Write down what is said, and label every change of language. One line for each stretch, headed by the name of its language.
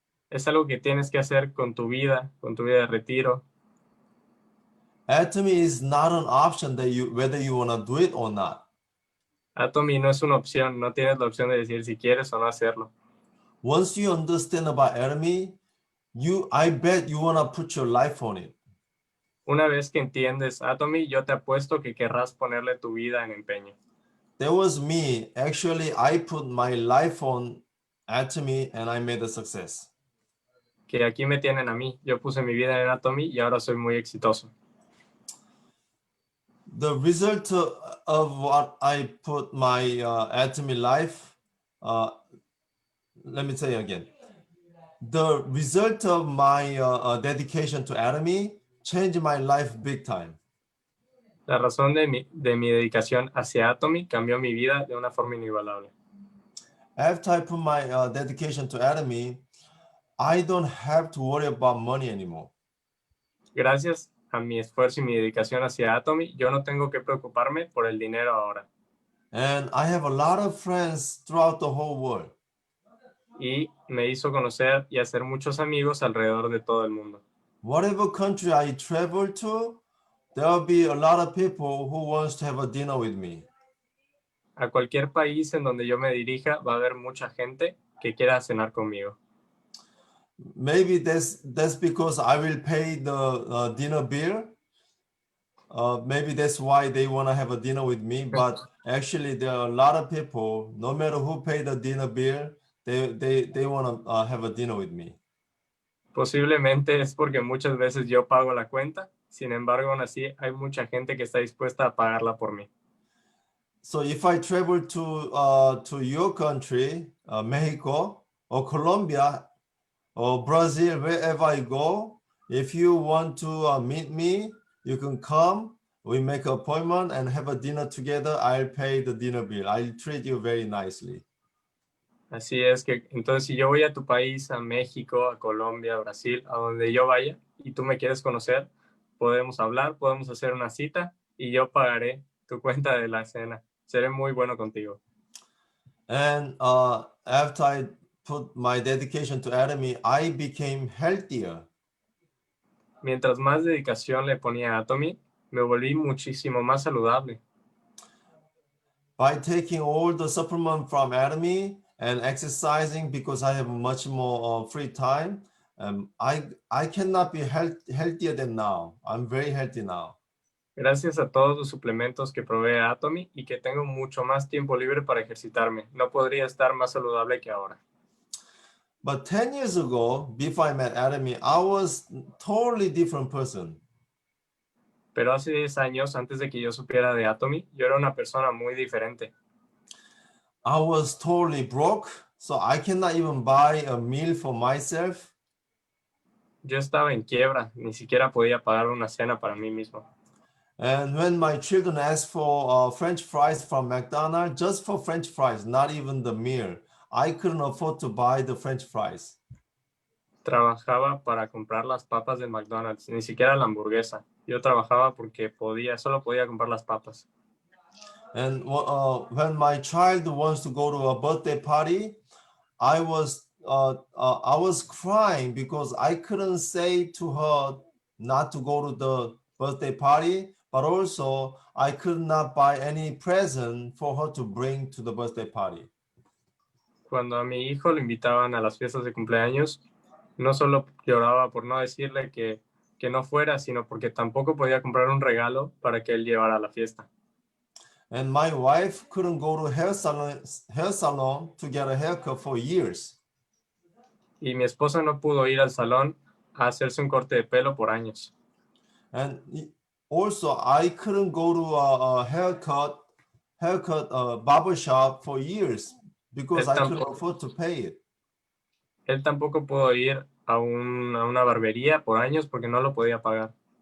Spanish: Es algo que tienes que hacer con tu vida de retiro.
English: Atomy is not an option that whether you want to do it or not.
Spanish: Atomy no es una opción, no tienes la opción de decir si quieres o no hacerlo.
English: Once you understand about Atomy, I bet you want to put your life on it.
Spanish: Una vez que entiendes Atomy, yo te apuesto que querrás ponerle tu vida en empeño.
English: That was me. Actually, I put my life on Atomy and I made a success.
Spanish: Que aquí me tienen a mí. Yo puse mi vida en Atomy y ahora soy muy exitoso.
English: The result of what I put my Atomy life, let me tell you again. the result of my dedication to Atomy changed my life big time.
Spanish: La razón de mi dedicación hacia Atomy cambió mi vida de una forma inigualable.
English: After I put my dedication to Atomy, I don't have to worry about money anymore.
Spanish: Gracias a mi esfuerzo y mi dedicación hacia Atomy, yo no tengo que preocuparme por el dinero ahora.
English: And I have a lot of friends throughout the whole world.
Spanish: Y me hizo conocer y hacer muchos amigos alrededor de todo el mundo.
English: Whatever country I travel to, there will be a lot of people who wants to have a dinner with me.
Spanish: A cualquier país en donde yo me dirija, va a haber mucha gente que quiera cenar conmigo.
English: Maybe that's because I will pay the dinner bill. Maybe that's why they want to have a dinner with me. But actually, there are a lot of people, no matter who pay the dinner bill, they want to have a dinner with me.
Spanish: Posiblemente es porque muchas veces yo pago la cuenta. Sin embargo, aún así, hay mucha gente que está dispuesta a pagarla por mí.
English: So if I travel to your country, Mexico or Colombia or Brazil, wherever I go, if you want to meet me, you can come. We make an appointment and have a dinner together. I'll pay the dinner bill. I'll treat you very nicely.
Spanish: Así es que, entonces, si yo voy a tu país, a México, a Colombia, a Brasil, a donde yo vaya, y tú me quieres conocer, podemos hablar, podemos hacer una cita, y yo pagaré tu cuenta de la cena. Seré muy bueno contigo.
English: And after I put my dedication to Atomy, I became healthier.
Spanish: Mientras más dedicación le ponía a Atomy, me volví muchísimo más saludable.
English: By taking all the supplement from Atomy and exercising, because I have much more free time, I cannot be healthier than now. I'm very healthy now.
Spanish: Gracias a todos los suplementos que provee Atomy y que tengo mucho más tiempo libre para ejercitarme. No podría estar más saludable que ahora.
English: But 10 years ago, before I met Atomy, I was a totally different person.
Spanish: Pero hace 10 años, antes de que yo supiera de Atomy, yo era una persona muy diferente.
English: I was totally broke, so I cannot even buy a meal for myself.
Spanish: Yo estaba en quiebra, ni siquiera podía pagar una cena para mí mismo.
English: And when my children asked for French fries from McDonald's, just for French fries, not even the meal, I couldn't afford to buy the French fries.
Spanish: Trabajaba para comprar las papas del McDonald's, ni siquiera la hamburguesa. Yo trabajaba porque solo podía comprar las papas.
English: And when my child wants to go to a birthday party, I was crying because I couldn't say to her not to go to the birthday party, but also I could not buy any present for her to bring to the birthday party.
Spanish: Cuando a mi hijo lo invitaban a las fiestas de cumpleaños, no solo lloraba por no decirle que no fuera, sino porque tampoco podía comprar un regalo para que él llevara a la fiesta.
English: And my wife couldn't go to hair salon to get a haircut for years.
Spanish: Y mi esposa no pudo ir al salón a hacerse un corte de pelo por años.
English: And also, I couldn't go to a haircut barber shop for years because I couldn't afford to pay it.
Spanish: Él tampoco pudo ir a una barbería por años porque no lo podía pagar.